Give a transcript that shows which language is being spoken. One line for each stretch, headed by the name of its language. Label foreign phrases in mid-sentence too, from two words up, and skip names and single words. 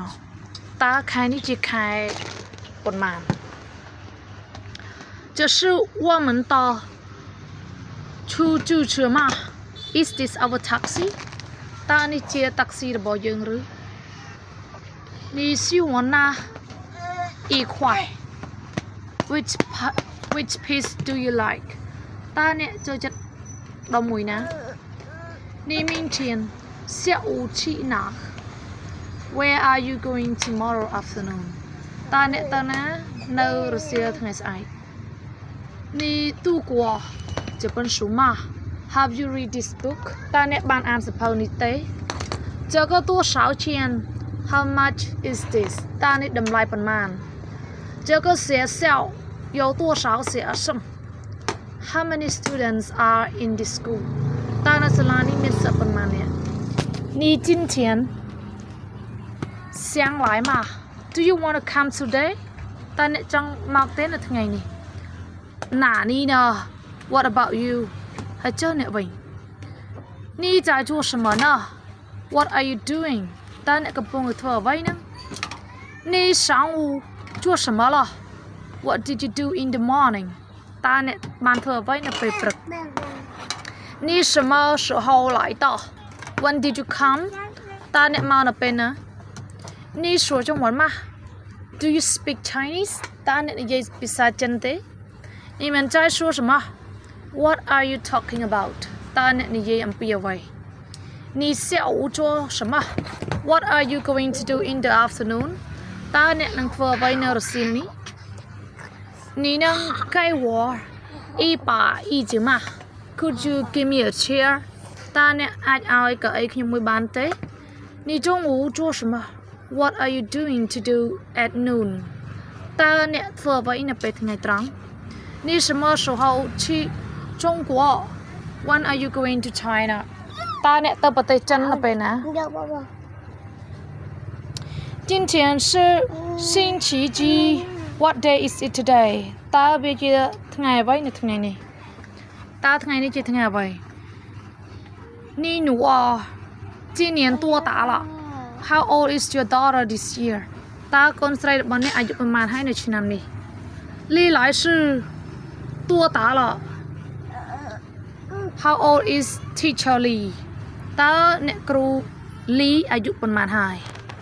Khmer: តើខែនេះជាខែប៉ុន្មាន
Chinese: 这是我们的出租车吗
English: Is this our taxi?
Khmer: តើនេះជាតាក់ស៊ីរបស់យើងឬ
Chinese: 你喜欢哪一块
English: Which piece do you like?
Khmer: តើអ្នកចូលចិត្តដុំមួយណា
Chinese: 你明天下午去哪
English: Where are you going tomorrow afternoon?
Khmer: តើអ្នកទៅណានៅរសៀលថ្ងៃស្អែក
Chinese: 你读过这本书吗
English: Have you read this book?
Khmer: តើអ្នកបានអានសៀវភៅនេះទេ
Chinese: 这个多少钱
English: How much is this?
Khmer: តើនេះតម្លៃប៉ុន្មាន
Chinese: 这个学校有多少学生
English: How many students are in this school?
Khmer: តើនៅសាលានេះមានសិស្សប៉ុន្មាននាក់
Chinese: 你今天想来吗
English: Do you want to come today?
Khmer: តើអ្នកចង់មកទេនៅថ្ងៃនេះណានេះណ
English: What about you?
Khmer: ហើយចុះអ្នកវិញ
Chinese: 你在做什么呢
English: What are you doing?
Khmer: តើអ្នកកំពុងធ្វើអ្វីហ្នឹង
Chinese: 你上午做什么了
English: What did you do in the morning?
Khmer: តើអ្នកបានធ្វើអ្វីនៅពេលព្រឹក
Chinese: 你什么时候来的
English: When did you come?
Khmer: តើអ្នកមកនៅពេលណា
Chinese: 你说中文吗
English: Do you speak Chinese?
Khmer: តើអ្នកនិយាយភាសាចិនទេ
Chinese: 你们在说什么
English: What are you talking about?
Khmer: តើអ្នកនិយាយអំពីអ្វី
Chinese: 你下午做什么
English: What are you going to do in the afternoon?
Khmer: តើអ្នកនឹងធ្វើអ្វីនៅរសៀលនេះ
Chinese: 你能给我一把椅子吗
English: Could you give me a chair?
Khmer: តើអ្នកអាចឲ្យកៅអីខ្ញុំមួយបានទេ
Chinese: 你中午做什么
English: What are you doing to do at noon?
Khmer: តើអ្នកធ្វើអ្វីនៅពេលថ្ងៃត្រង់
Chinese: 你什么时候去中国
English: When are you going to China?
Khmer: តើអ្នកទៅប្រទេសចិននៅពេលណា
Chinese: 今天是星期几
English: What day is it today?
Khmer: តើវាជាថ្ងៃអ្វីនៅថ្ងៃនេះតើថ្ងៃនេះជាថ្ងៃអ្វី
Chinese: 你女儿今年多大了
English: How old is your daughter this year?
Khmer: តើកូនស្រីរបស់អ្នកអាយុប្រមាណហើយនៅឆ្នាំនេះ
Chinese: 李来是多大了
English: How old is teacher Lee?
Khmer: តើអ្នកគ្រូ Lee អាយុប៉ុន្មានហើយ